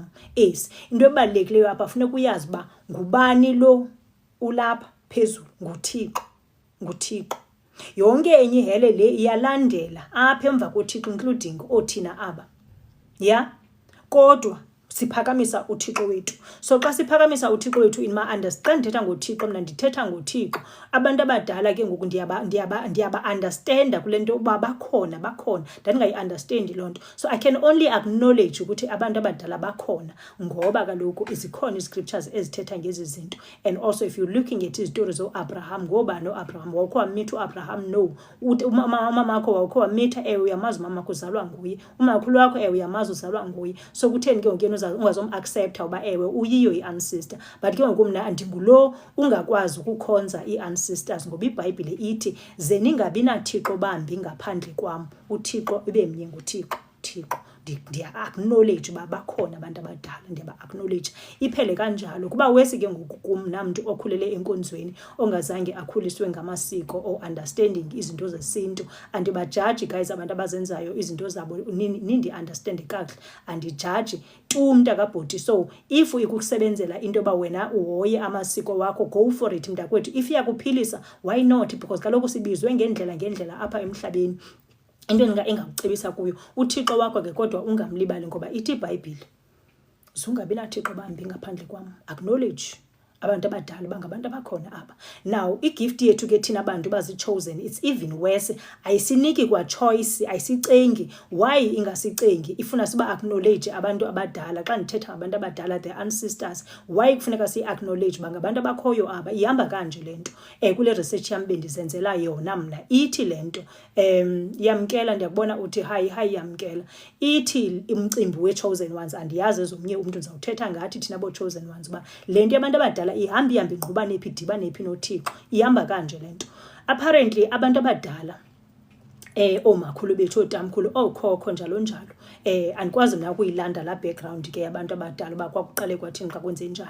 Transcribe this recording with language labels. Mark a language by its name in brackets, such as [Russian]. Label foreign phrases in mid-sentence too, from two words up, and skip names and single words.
[Xhosa] Into ebalulekileyo apha funeka uyazi uba ngubani lo ulapha phezulu, nguThixo. Yonke enye ihele le iyalandela apha emva koThixo, including othina aba. Kodwa siphakamisa uThixo wethu. So xa siphakamisa uThixo wethu [English] in my understand, [Xhosa] ndithetha ngoThixo, mna ndithetha ngoThixo. Abantu abadala ke ngoku ndiyaba understanda kule nto uba bakhona ndandingayi-understandi loo nto. [English] So I can only acknowledge [Xhosa] ukuthi abantu abadala bakhona, ngoba kaloku zikhona ii-scriptures ezithetha ngezi zinto. [English] And also if you're looking at [Xhosa] izitori zo-Abraham, ngobani uAbraham? Wawukho wamitha uAbraham? No. Umamakho wawukho wamitha? Ewe, uyamazi umamakho uzalwa nguye. Umakhulu wakho? Ewe, uyamazi uzalwa nguye. So kutheni ke ngoku ungazom-accepta uba ewe uyiyo i-ancestor? But ke ngoku mna ndingulo ungakwazi ukukhonza ii-ancestors, ngoba iBhayibhile ithi ze ningabi nathixo bambi ngaphandle kwam, uThixo ibe mnye nguThixo. Ndiya-acknowledge uba bakhona abantu abadala, ndiyaba-acknowledge. Iphele kanjalo kuba wesi ke ngoku kum namntu okhulele enkonzweni, ongazange akhuliswe ngamasiko or understanding izinto zesintu. Andibajaji guys abantu abazenzayo izinto zabo, nindi-understande kakuhle. Andijaji tu mntakabhoti. So if ikusebenzela into yoba wena uhoye amasiko wakho, [English] go for it mntakwethu. If iyakuphilisa, why not? [Xhosa] Because kaloku sibizwe ngendlela apha emhlabeni. Into engakucebisa kuyo, uThixo wakho ke kodwa ungamlibali, ngoba ithi iBhayibhile zungabi nathixo bambi ngaphandle kwam. Acknowledge abantu abadala bangabantu abakhona apha. Now igift yethu ke thina abantu bazi-chosen, [English] it's even worse. [Xhosa] Ayisiniki kwa choice, ayisicengi. Why ingasicengi? Ifuna siba acknowledge abantu abadala. Xa ndithetha ngabantu abadala, [English] the ancestors, [Xhosa] why kufuneka si-acknowledge bangabantu abakhoyo apha? Ihamba kanje le nto. Kule research yam bendizenzela yona mna, ithi le nto yamkela, ndiyakubona uthi hayi yamkela. Ithi umcimbi we-chosen ones, andiyazi ezomnye umntu ndizawuthetha ngathi thina bo-chosen ones uba le nto yabantu abadala ihambi ingquba nephi dibanephi noThixo. Ihamba kanje le nto. Apparently abantu abadala omakhulu bethu, otamkhulu, okhokho njalo njalo, andikwazi mna ukuyilanda la background ke yabantu abadala uba kwakuqale kwathini xa kwenze njani.